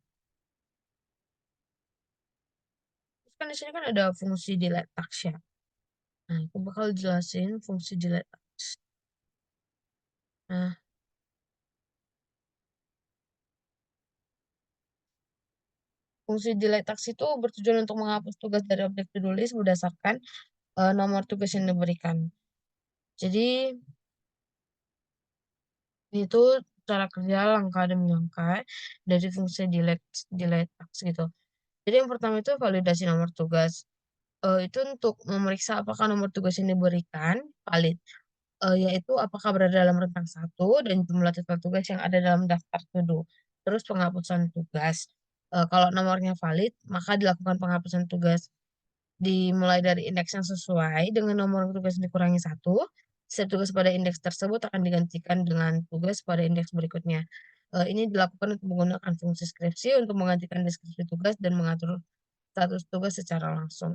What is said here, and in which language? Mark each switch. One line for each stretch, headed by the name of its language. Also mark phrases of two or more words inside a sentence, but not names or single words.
Indonesian: Terus kan di sini kan ada fungsi
English: delete task
Indonesian: ya. Nah, aku bakal jelasin fungsi
English: delete task.
Indonesian: Nah, fungsi
English: delete task
Indonesian: itu bertujuan untuk menghapus tugas dari objek
English: to do list
Indonesian: berdasarkan nomor tugas yang diberikan. Jadi itu cara kerja langkah demi langkah dari fungsi
English: delete task
Indonesian: gitu. Jadi yang pertama itu validasi nomor tugas. Itu untuk memeriksa apakah nomor tugas yang diberikan valid, yaitu apakah berada dalam rentang satu dan jumlah total tugas yang ada dalam daftar
English: to do.
Indonesian: Terus penghapusan tugas, kalau nomornya valid, maka dilakukan penghapusan tugas. Dimulai dari indeks yang sesuai dengan nomor tugas dikurangi satu, setiap tugas pada indeks tersebut akan digantikan dengan tugas pada indeks berikutnya. Ini dilakukan untuk menggunakan fungsi skripsi untuk menggantikan deskripsi tugas dan mengatur status tugas secara langsung.